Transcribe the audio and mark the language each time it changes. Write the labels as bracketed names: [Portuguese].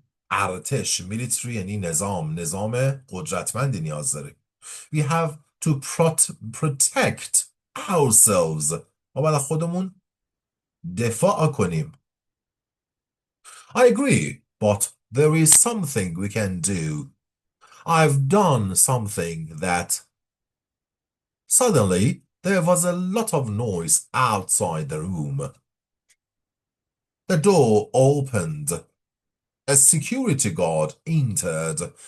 [Persian] ارتش، military یعنی نظام قدرتمندی نیاز داره. [English] We have to protect ourselves. [Persian] ما باید خودمون دفاع کنیم. [English] I agree, but there is something we can do. I've done something that... Suddenly, there was a lot of noise outside the room. The door opened. A security guard entered.